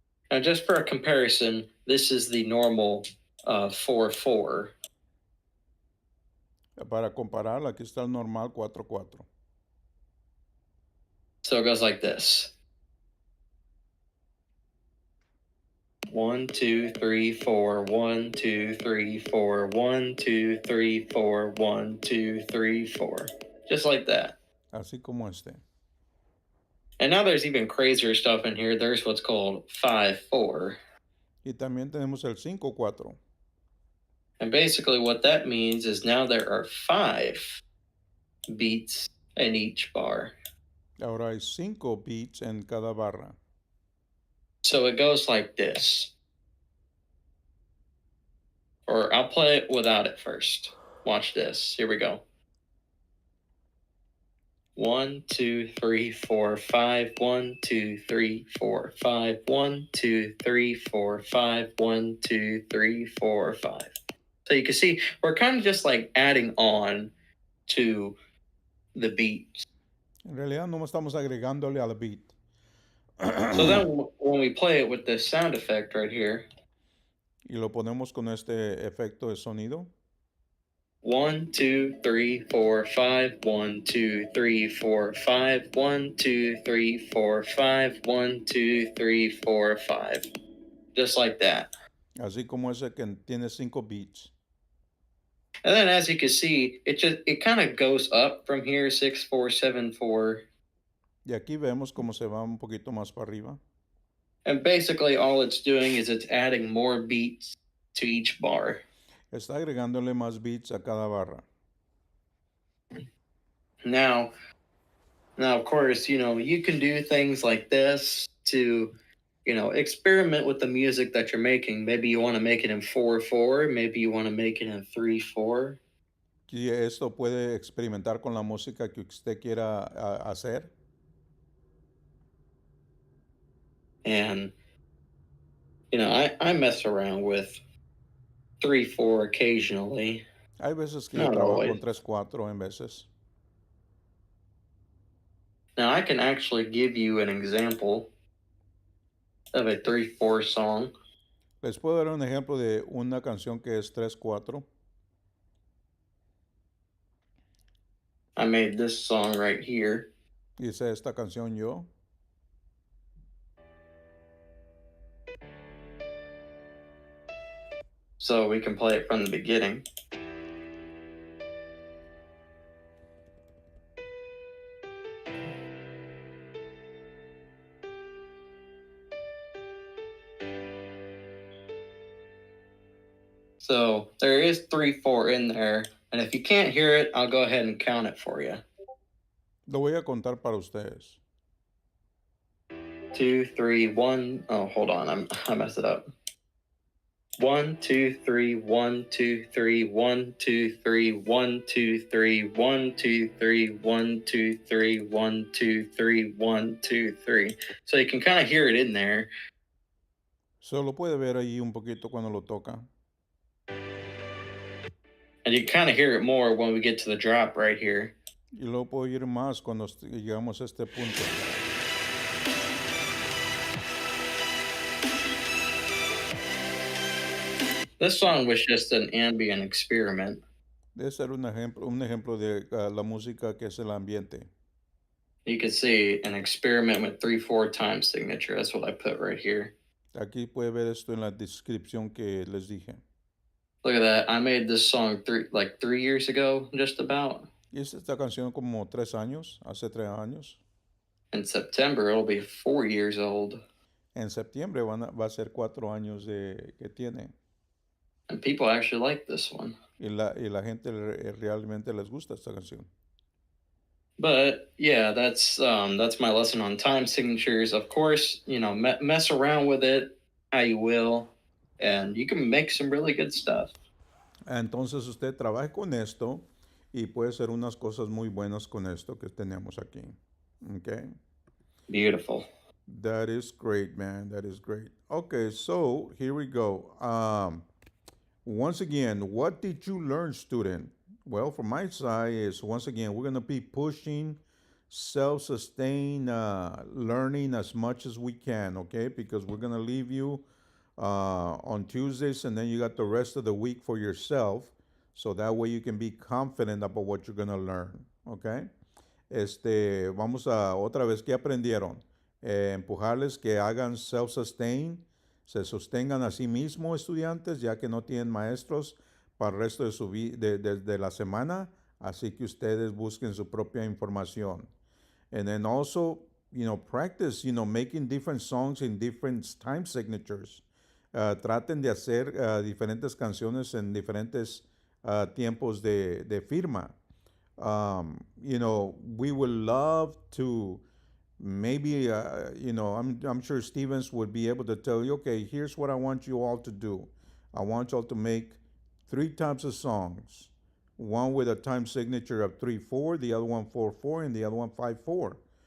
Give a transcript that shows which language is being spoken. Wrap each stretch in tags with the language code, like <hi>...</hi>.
<en>Now, just for a comparison, this is the normal 4/4.</en> <es>Para comparar, aquí está el normal 4/4.</es> <en>So it goes like this. 1, 2, 3, 4, 1, 2, 3, 4, 1, 2, 3, 4, 1, 2, 3, 4. Just like that.</en> <es>Así como este.</es> <en>And now there's even crazier stuff in here. There's what's called 5/4.</en> <es>Y también tenemos el 5/4.</es> <en>And basically what that means is now there are 5 beats in each bar.</en> <es>Ahora hay 5 beats en cada barra.</es> <en>So it goes like this. Or I'll play it without it first. Watch this. Here we go. 1, 2, 3, 4, 5. 1, 2, 3, 4, 5. 1, 2, 3, 4, 5. 1, 2, 3, 4, 5. So you can see we're kind of just like adding on to the beats.</en> <es>En realidad no estamos agregándole al beat.</es> <en>So then when we play it with this sound effect right here.</en> <es>Y lo ponemos con este efecto de sonido.</es> <en>1, 2, 3, 4, 5. 1, 2, 3, 4, 5. 1, 2, 3, 4, 5. 1, 2, 3, 4, 5. Just like that.</en> <es>Así como ese que tiene 5 beats.</es> <en>And then as you can see, it kind of goes up from here, 6/4, 7/4.</en> <es>Y aquí vemos cómo se va un poquito más para arriba.</es> <en>And basically all it's doing is it's adding more beats to each bar.</en> <es>Está agregándole más beats a cada barra.</es> <en>Now of course, you can do things like this to, experiment with the music that you're making. Maybe you want to make it in 4/4, maybe you want to make it in 3/4.</en> <es>Y esto puede experimentar con la música que usted quiera hacer.</es> <en>And I mess around with 3/4 occasionally.</en> <es>Hay veces que yo</es> <en>Not</en> <es>trabajo</es> <en>always.</en> <es>con 3/4 en veces.</es> <en>Now I can actually give you an example of a 3/4 song.</en> <es>Les puedo dar un ejemplo de una canción que es 3/4.</es> <en>I made this song right here.</en> <es>Hice esta canción yo.</es> <en>So we can play it from the beginning. So there is 3/4 in there. And if you can't hear it, I'll go ahead and count it for you.</en> <es>Lo voy a contar para ustedes.</es> <en>2, 3, 1. Oh, hold on. I messed it up. 1, 2, 3, 1, 2, 3, 1, 2, 3, 1, 2, 3, 1, 2, 3, 1, 2, 3, 1, 2, 3, 1, 2, 3. So you can kind of hear it in there.</en> <es>Solo puede ver ahí un poquito cuando lo toca.</es> <en>And you kind of hear it more when we get to the drop right here.</en> <es>Y luego puedo oír más cuando llegamos a este punto.</es> <en>This song was just an ambient experiment.</en> <es>Debe ser un ejemplo de la música que es el ambiente.</es> <en>You can see an experiment with 3/4 time signature. That's what I put right here.</en> <es>Aquí puede ver esto en la descripción que les dije.</es> <en>Look at that. I made this song 3 years ago, just about.</en> <es>Y es esta canción como 3 años, hace 3 años.</es> <en>In September, it'll be 4 years old.</en> <es>En septiembre va a ser 4 años que tiene.</es> <en>And people actually like this one.</en> <es>Y la gente realmente les gusta esta canción.</es> <en>But yeah, that's my lesson on time signatures. Of course, mess around with it how you will, and you can make some really good stuff.</en> <es>Entonces usted trabaje con esto y puede hacer unas cosas muy buenas con esto que tenemos aquí.</es> <en>Okay? Beautiful. That is great, man. That is great. Okay, so here we go. Once again, what did you learn, student? Well, from my side is, once again, we're going to be pushing self-sustained learning as much as we can, okay? Because we're going to leave you on Tuesdays, and then you got the rest of the week for yourself, so that way you can be confident about what you're going to learn, okay?</en> <es>Vamos a otra vez, ¿qué aprendieron? Empujarles que hagan self-sustain, se sostengan a sí mismos, estudiantes, ya que no tienen maestros para el resto de la semana, así que ustedes busquen su propia información.</es> <en>And then also, practice, making different songs in different time signatures.</en> <es>Traten de hacer diferentes canciones en diferentes tiempos de firma.</es> <en>We would love to maybe, I'm sure Stevens would be able to tell you, okay, here's what I want you all to do. I want you all to make 3 types of songs. One with a time signature of 3/4, the other one 4/4, and the other one 5/4.</en>